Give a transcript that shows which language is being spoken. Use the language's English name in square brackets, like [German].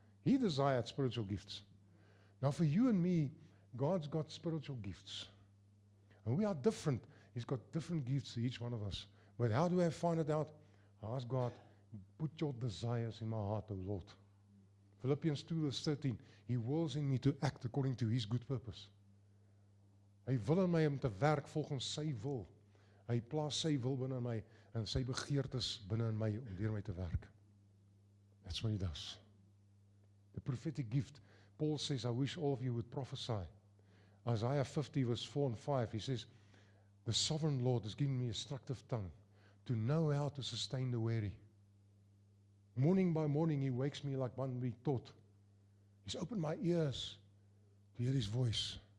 [English] He desired spiritual gifts. Now for you and me, God's got spiritual gifts. And we are different. He's got different gifts to each one of us. But how do I find it out? I ask God, put your desires in my heart, O Lord. Philippians 2 verse 13, He wills in me to act according to His good purpose. [Afrikaans] Hy wil in my om te werk volgens sy wil. Hy plaas sy wil binne my en sy begeertes binne in my om deur my te werk. [English] That's what He does. The prophetic gift. Paul says, I wish all of you would prophesy. Isaiah 50 verse 4 and 5, he says, the sovereign Lord has given me a instructive tongue to know how to sustain the weary. Morning by morning, He wakes me like one being taught. He's opened my ears to hear His voice.